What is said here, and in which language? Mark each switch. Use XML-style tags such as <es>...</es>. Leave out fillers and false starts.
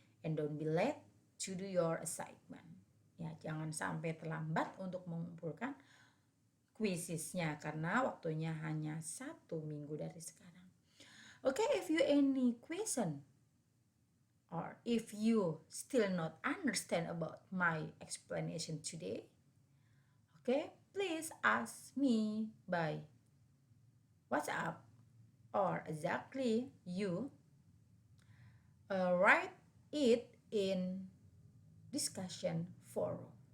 <en>And don't be late to do your assignment.</en> <id>Ya, jangan sampai terlambat untuk mengumpulkan quizesnya karena waktunya hanya 1 minggu dari sekarang.</id> <en>Okay, if you any question or if you still not understand about my explanation today, okay, please ask me by WhatsApp or exactly you write it in discussion forum.</en>